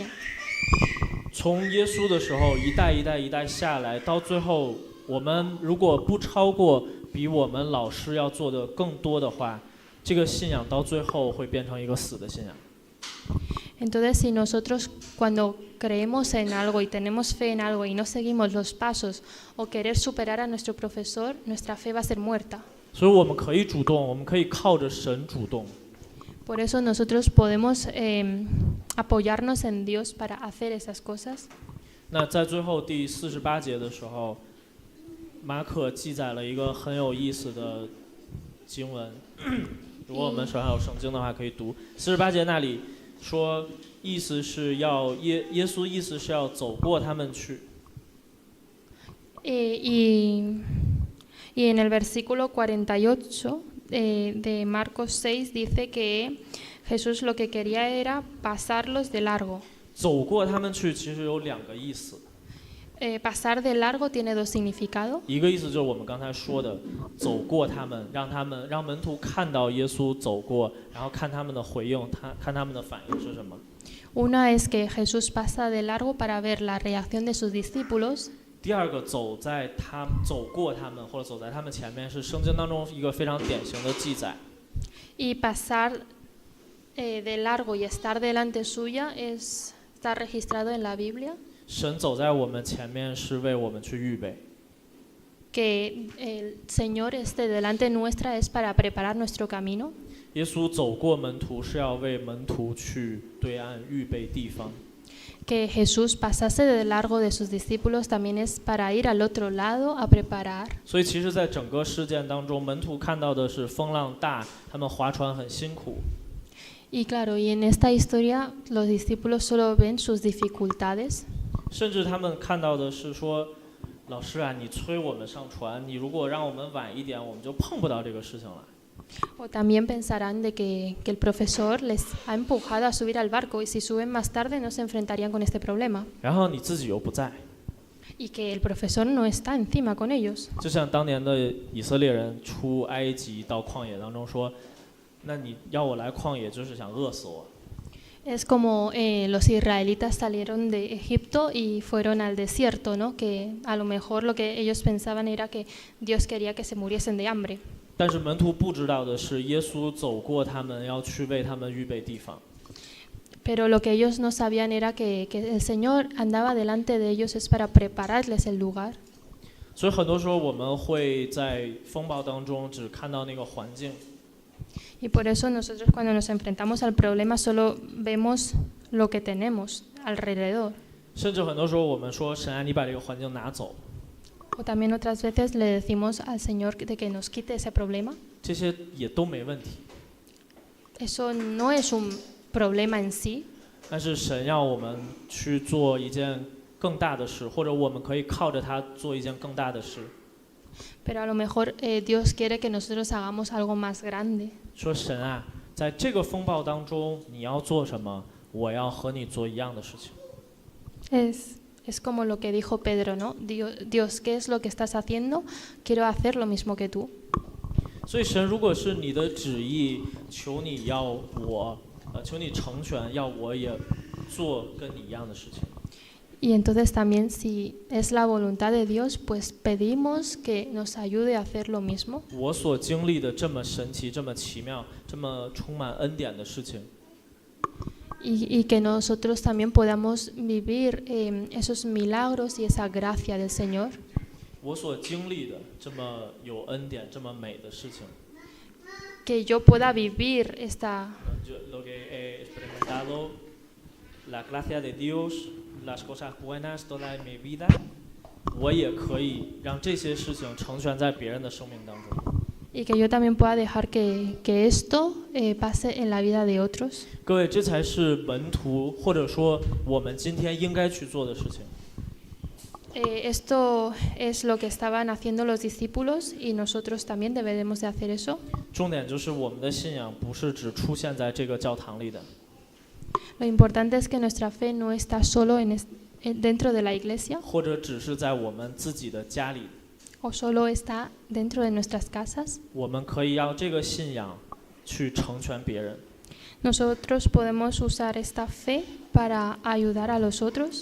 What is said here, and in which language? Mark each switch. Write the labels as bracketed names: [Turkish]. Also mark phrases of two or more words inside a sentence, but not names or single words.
[Chinese] 从耶稣的时候，一代一代一代下来，到最后，我们如果不超过比我们老师要做的更多的话，这个信仰到最后会变成一个死的信仰。 [Spanish] Entonces, si nosotros cuando creemos en algo y tenemos fe en algo y no seguimos los pasos o querer superar a nuestro profesor, nuestra fe va a ser muerta. [Chinese] 所以我们可以主动，我们可以靠着神主动。 [Spanish] Por eso nosotros podemos apoyarnos en Dios para hacer esas cosas. [Chinese] 那在最后第48节的时候，马可记载了一个很有意思的经文。如果我们手上有圣经的话，可以读48节那里说，意思是要耶稣意思是要走过他们去。 [Spanish] Y en el versículo 48 de Marcos 6 dice que Jesús lo que quería era pasarlos de largo. [Chinese] 走过他们去其实有2个意思。 [Spanish] Pasar de largo tiene dos significados. [Chinese] 一个意思就是我们刚才说的，走过他们，让门徒看到耶稣走过，然后看他们的回应，看他们的反应是什么。 [Spanish] Una es que Jesús pasa de largo para ver la reacción de sus discípulos. [Chinese] 第二个走过他们或者走在他们前面，是圣经当中一个非常典型的记载。 [Spanish] Y pasar de largo y estar delante suya está registrado en la Biblia. [Chinese] 神走在我们前面是为我们去预备。 [Spanish] Que el Señor esté delante nuestra es para preparar nuestro camino. [Chinese] 耶稣走过门徒是要为门徒去对岸预备地方。 [Spanish] Que Jesús pasase de largo de sus discípulos también es para ir al otro lado a preparar. [Chinese] 所以其实在整个事件当中，门徒看到的是风浪大，他们划船很辛苦。 [Spanish] Y claro, y en esta historia los discípulos solo ven sus dificultades. [Chinese] 甚至他们看到的是说，老师啊，你催我们上船，你如果让我们晚一点，我们就碰不到这个事情了。 [Spanish] O también pensarán de que el profesor les ha empujado a subir al barco y si suben más tarde no se enfrentarían con este problema. [Chinese] 然后你自己又不在。 [Spanish] Y que el profesor no está encima con ellos. [Chinese] 就像当年的以色列人出埃及到旷野当中说，那你要我来旷野就是想饿死我。 [Spanish] Es como los israelitas salieron de Egipto y fueron al desierto, ¿no? Que a lo mejor lo que ellos pensaban era que Dios quería que se muriesen de hambre. [Chinese] 但是门徒不知道的是，耶稣走过他们，要去为他们预备地方。 [Spanish] Pero lo que ellos no sabían era que el Señor andaba delante de ellos es para prepararles el lugar. [Chinese] 所以很多时候我们会在风暴当中只看到那个环境。 [Spanish] Y por eso nosotros cuando nos enfrentamos al problema solo vemos lo que tenemos alrededor. [Chinese] 甚至很多时候我们说，神啊，你把这个环境拿走。 [Spanish] O también otras veces le decimos al Señor de que nos quite ese problema. [Chinese] 这些也都没问题。 [Spanish] Eso no es un problema en sí. [Chinese] 但是神要我们去做一件更大的事，或者我们可以靠着它做一件更大的事。 [Spanish] Pero a lo mejor Dios quiere que nosotros hagamos algo más grande. [Chinese] 说神啊，在这个风暴当中，你要做什么？我要和你做一样的事情。 [Spanish] Es como lo que dijo Pedro, ¿no? Dios, ¿qué es lo que estás haciendo? Quiero hacer lo mismo que tú. [Chinese] 所以神，如果是你的旨意，求你求你成全，要我也做跟你一样的事情。 [Spanish] Y entonces también si es la voluntad de Dios, pues pedimos que nos ayude a hacer lo mismo. [Chinese] 我所经历的这么神奇、这么奇妙、这么充满恩典的事情。 [Spanish] Y que nosotros también podamos vivir esos milagros y esa gracia del Señor. [Chinese] 我所经历的这么有恩典、这么美的事情。 [Spanish] Que yo pueda vivir esta. Lo que he experimentado, la gracia de Dios, las cosas buenas toda en mi vida, [Chinese] 我也可以让这些事情成全在别人的生命当中。 [Spanish] Y que yo también pueda dejar que esto pase en la vida de otros. [Chinese] 各位，这才是门徒或者说我们今天应该去做的事情。 [Spanish] Esto es lo que estaban haciendo los discípulos y nosotros también debemos de hacer eso. [Chinese] 重点就是我们的信仰不是只出现在这个教堂里的。 [Spanish] Lo importante es que nuestra fe no está solo dentro de la iglesia. [Chinese] 或者只是在我们自己的家里。 [Spanish] O solo está dentro de nuestras casas. [Chinese] 我们可以让这个信仰去成全别人。 [Spanish] Nosotros podemos usar esta fe para ayudar a los otros.